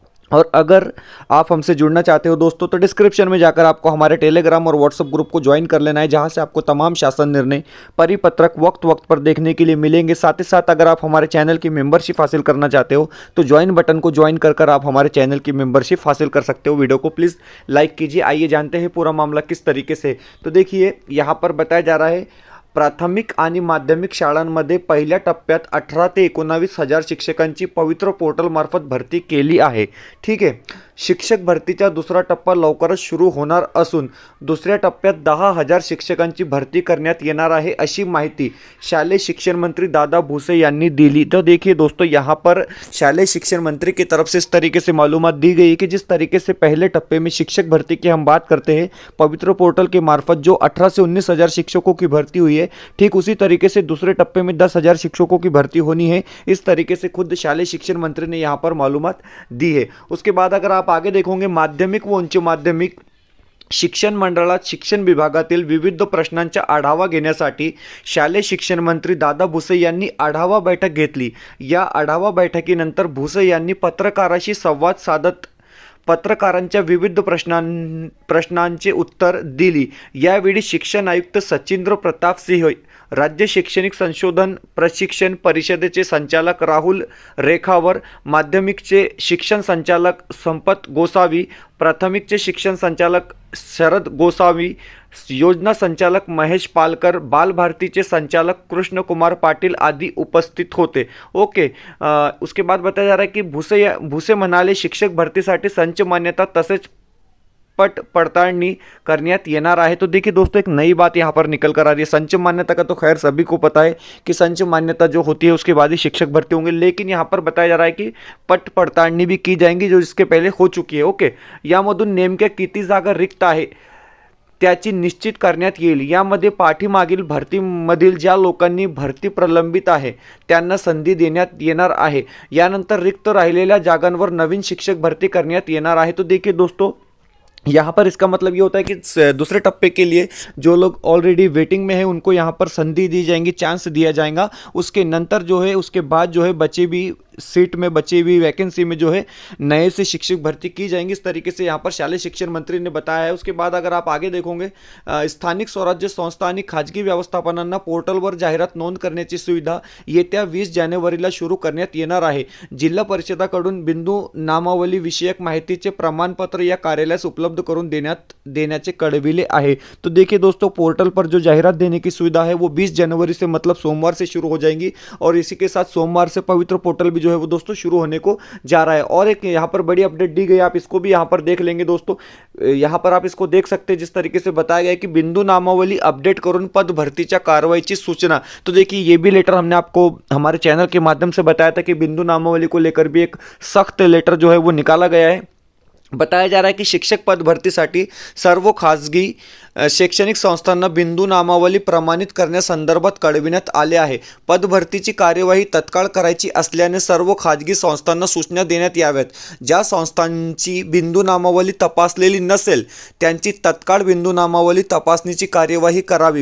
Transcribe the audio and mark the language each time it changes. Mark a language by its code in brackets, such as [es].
[hi] और अगर आप हमसे जुड़ना चाहते हो दोस्तों तो डिस्क्रिप्शन में जाकर आपको हमारे टेलीग्राम और व्हाट्सएप ग्रुप को ज्वाइन कर लेना है, जहां से आपको तमाम शासन निर्णय परिपत्रक वक्त वक्त पर देखने के लिए मिलेंगे। साथ ही साथ अगर आप हमारे चैनल की मेंबरशिप हासिल करना चाहते हो तो ज्वाइन बटन को ज्वाइन कर आप हमारे चैनल की मेंबरशिप हासिल कर सकते हो। वीडियो को प्लीज़ लाइक कीजिए। आइए जानते हैं पूरा मामला किस तरीके से। तो देखिए, यहाँ पर बताया जा रहा है [mr] प्राथमिक आणि माध्यमिक शाळांमध्ये पहिल्या टप्प्यात 18 ते 19 हजार शिक्षकांची पवित्र पोर्टल मार्फत भरती केली आहे। ठीक आहे, शिक्षक भरतीचा दुसरा टप्पा लवकरच सुरू होणार असून दुसऱ्या टप्प्यात 10,000 शिक्षकांची भरती करण्यात येणार आहे, अशी माहिती शालेय शिक्षण मंत्री दादा भुसे यांनी दिली। [hi] तो देखिए दोस्तों, यहाँ पर शालेय शिक्षण मंत्री की तरफ से इस तरीके से मालूमात दी गई कि जिस तरीके से पहले टप्पे में शिक्षक भर्ती की हम बात करते हैं, पवित्र पोर्टल के मार्फत जो 18 से 19 हजार शिक्षकों की भर्ती हुई है, ठीक उसी तरीके से दूसरे टप्पे में 10,000 शिक्षकों की भर्ती होनी है। इस तरीके से खुद शालेय शिक्षण मंत्री ने यहाँ पर मालूमात दी है। उसके बाद अगर आप आगे देखोगे, [mr] माध्यमिक व उच्च माध्यमिक शिक्षण मंडळात शिक्षण विभागातील विविध प्रश्नांचा आढावा घेण्यासाठी शालेय शिक्षण मंत्री दादा भुसे यांनी आढावा बैठक घेतली। या आढावा बैठकीनंतर भुसे यांनी पत्रकाराशी संवाद साधत पत्रकारांच्या विविध प्रश्नांचे उत्तर दिली। यावेळी शिक्षण आयुक्त सचिंद्र प्रताप सिंह, राज्य शैक्षणिक संशोधन प्रशिक्षण परिषदेचे संचालक राहुल रेखावर, माध्यमिकचे शिक्षण संचालक संपत गोसावी, प्राथमिकचे शिक्षण संचालक शरद गोसावी, योजना संचालक महेश पालकर, बाल भारतीचे संचालक कृष्ण कुमार पाटिल आदि उपस्थित होते। [hi] ओके, उसके बाद बताया जा रहा है कि [mr] भुसे म्हणाले शिक्षक भरतीसाठी संच मान्यता तसेच पट पड़ताळणी करण्यात येणार आहे। [hi] तो देखिए दोस्तों, एक नई बात यहाँ पर निकल कर आ रही है। संच मान्यता का तो खैर सभी को पता है कि संच मान्यता जो होती है उसके बाद ही शिक्षक भर्ती होंगे, लेकिन यहाँ पर बताया जा रहा है कि पट पड़ताळणी भी की जाएंगी जो इसके पहले हो चुकी है। [mr] ओके, यामधून नेमक्या किती जागा रिक्त आहे त्याची निश्चित करण्यात येईल। यामध्ये पाठीमागील भरतीमधील ज्या लोकांनी भरती प्रलंबित आहे त्यांना संधी देण्यात येणार आहे। यानंतर रिक्त राहिलेल्या जागांवर नवीन शिक्षक भरती करण्यात येणार आहे। [hi] तो देखिए दोस्तों, यहाँ पर इसका मतलब ये होता है कि दूसरे टप्पे के लिए जो लोग ऑलरेडी वेटिंग में है उनको यहाँ पर संधि दी जाएंगी, चांस दिया जाएगा। उसके नंतर जो है, उसके बाद जो है बचे भी सीट में बची हुई वैकेंसी में जो है नए से शिक्षक भर्ती की जाएंगी। इस तरीके से यहाँ पर शालेय शिक्षण मंत्री ने बताया है। [mr] उसके बाद अगर आप आगे देखोगे, स्थानिक स्वराज्य संस्था आणि खाजगी व्यवस्थापनांना पोर्टलवर जाहिरात नोंद करण्याची सुविधा येत्या 20 जानेवारीला सुरू करण्यात येणार आहे। जिल्हा परिषदाकडून बिंदू नामावली विषयक माहितीचे प्रमाणपत्र या कार्यालयास उपलब्ध करून देण्याचे कळविले आहे। [hi] तो देखिए दोस्तों, पोर्टल पर जो जाहिरात देने की सुविधा है वो 20 जनवरी से मतलब सोमवार से शुरू हो जाएंगी और इसी के साथ सोमवार से पवित्र पोर्टल भी जो है वो दोस्तों शुरू होने को जा रहा है। और एक यहाँ पर बड़ी अपडेट दी गई, आप इसको भी यहाँ पर देख लेंगे दोस्तों। यहाँ पर आप इसको देख सकते हैं, जिस तरीके से बताया गया है कि [mr] बिंदु नामावली अपडेट करून पद भरतीच्या कारवाईची सूचना। [hi] तो देखिए, ये भी लेटर हमने आपको हमारे चैनल के माध्यम से बताया था कि बिंदु नामावली को लेकर भी एक सख्त लेटर जो है वो निकाला गया है। बताया जा रहा है कि [mr] शिक्षक पद भरतीसाठी सर्व खाजगी शैक्षणिक संस्थांना बिंदू नामावली प्रमाणित करण्यासंदर्भात कळविण्यात आले आहे. पदभरतीची कार्यवाही तत्काळ करायची असल्याने सर्व खाजगी संस्थांना सूचना देण्यात याव्यात. ज्या संस्थांची बिंदू नामावली तपासलेली नसेल त्यांची तत्काळ बिंदू नामावली तपासणीची कार्यवाही करावी.